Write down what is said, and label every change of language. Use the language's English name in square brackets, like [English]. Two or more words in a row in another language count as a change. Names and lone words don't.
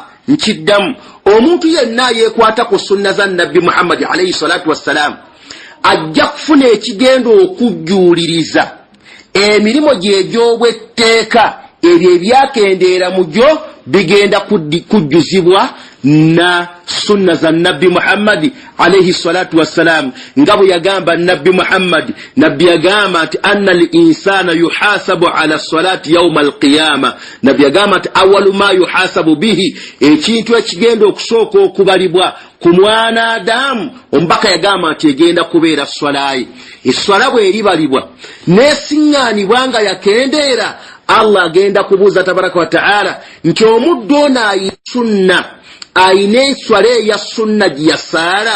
[Ganda] Nkiddamu omuntu yenna yeekwata ku sunna za nabbi Muhammad [Arabic] عليه الصلاة والسلام [Ganda] ajja kufuna ekigenda okujjuuliriza emirimu gye egy'obwetteeka ebyo ebyakendeera mu gyo bigenda kujjuzibwa na sunna za nabbi Muhammad [Arabic] عليه الصلاة والسلام [Ganda] nga bwe yagamba nabbi Muhammad. Nabbi yagamba nti [Arabic] أن الإنسان يحاسب على صلاته يوم القيامة. [Ganda] Nabbi yagamba nti [Arabic] أول ما يحاسب به, [Ganda] ekintu ekigenda okusooka okubalibwa ku mwana Adamu, omubaka yagamba nti egenda kubeera swalaye. Eswala bwe eribalibwa n'esiŋŋaanibwa nga yakendeera, Allah agenda kubuuza [Arabic] تبارك وتعالى [Ganda] nti omuddu ono ayina sunna, ayina enswala eya sunna gye yasaala.